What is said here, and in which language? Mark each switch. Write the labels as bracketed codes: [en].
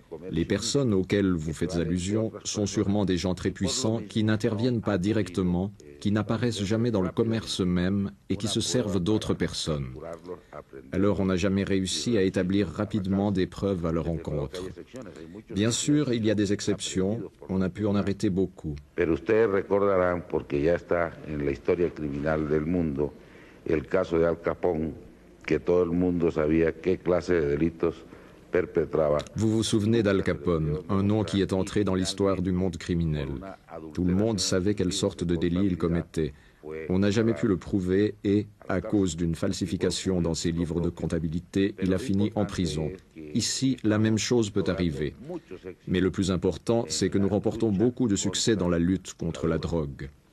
[fr] Les personnes auxquelles vous faites allusion sont sûrement des gens très puissants qui n'interviennent pas directement, qui n'apparaissent jamais dans le commerce même et qui se servent d'autres personnes. Alors on n'a jamais réussi à établir rapidement des preuves à leur encontre. Bien sûr, il y a des exceptions, on a pu en arrêter beaucoup. [es] Pero ustedes recordarán, porque ya está en la historia criminal del mundo, el caso de Al Capone, que todo el mundo sabía qué clase de delitos perpetraba. [fr] Vous vous souvenez d'Al Capone, un nom qui est entré dans l'histoire du monde criminel. Tout le monde savait quelle sorte de délit il commettait. On n'a jamais pu le prouver et, à cause d'une falsification dans ses livres de comptabilité, il a fini en prison. Ici, la même chose peut arriver. Mais le plus important, c'est que nous remportons beaucoup de succès dans la lutte contre la drogue.